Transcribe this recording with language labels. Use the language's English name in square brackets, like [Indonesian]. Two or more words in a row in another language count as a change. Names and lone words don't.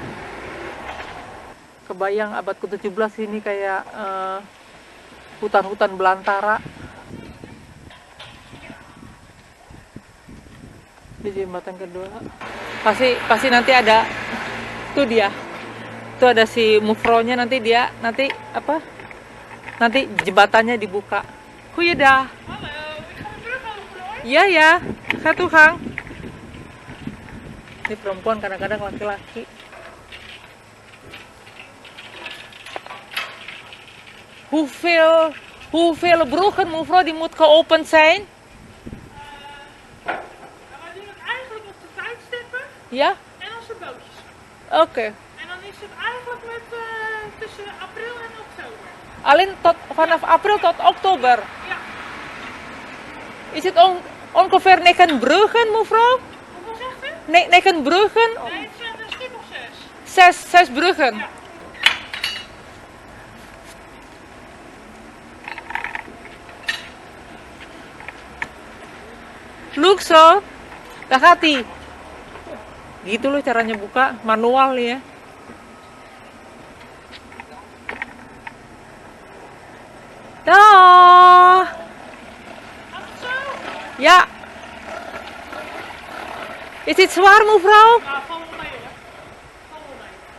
[Indonesian] Kebayang abad ke-17 ini kayak hutan-hutan belantara. Di jembatan kedua pasti nanti ada tuh dia. Itu ada si Mufro-nya, nanti jembatannya dibuka. [Dutch] Goeiedag. Hallo, ik ga weer terug over. [Indonesian] Iya ya, satu Kang. Ini perempuan, kadang-kadang laki-laki. [Dutch] Hoeveel bruggen, mevrouw, die moet geopend zijn? We doen het eigenlijk op de tijdstippen Ja? en als er bootjes zijn. Oké. En dan is het eigenlijk tussen april en oktober. Alleen vanaf april tot oktober. Ja. Is het ongeveer 9 bruggen, mevrouw? Hoeveel zegt u? 9 bruggen? Nee, het zijn er een stuk of 6. 6 bruggen. Ja. Look so. [Indonesian] Dah hati. Gitu loh caranya buka, manual ya. Dah. [Dutch] Gaat het zo? Ja. Is dit zwaar, mevrouw? Nou, val wel mee hoor. Val wel mee.